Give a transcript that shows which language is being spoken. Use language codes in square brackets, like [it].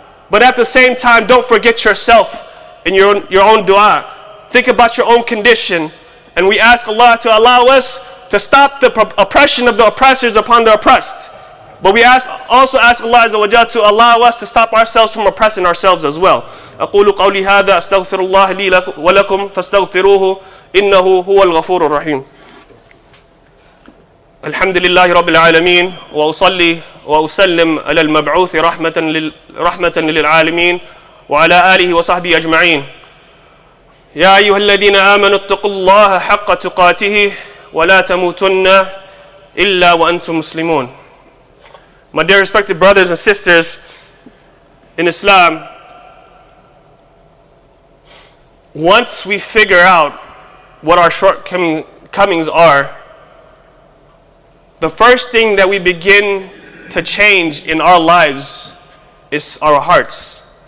[en] But at the same time, don't forget yourself in your own dua. Think about your own condition. And we ask Allah to allow us to stop the oppression of the oppressors upon the oppressed. But we also ask Allah Azza wa Jalla to allow us to stop ourselves from oppressing ourselves as well. [ar] أقول قولي هذا أستغفر الله لي ولكم فاستغفروه إنه هو الغفور الرحيم. الحمد لله رب العالمين وأصلي وأسلم على المبعوث رحمة للعالمين وعلى آله وصحبه أجمعين. يا أيها الذين آمنوا اتقوا الله حق تقاته ولا تموتن إلا وأنتم مسلمون. [en] My dear respected brothers and sisters in Islam, once we figure out what our shortcomings are, the first thing that we begin to change in our lives is our hearts.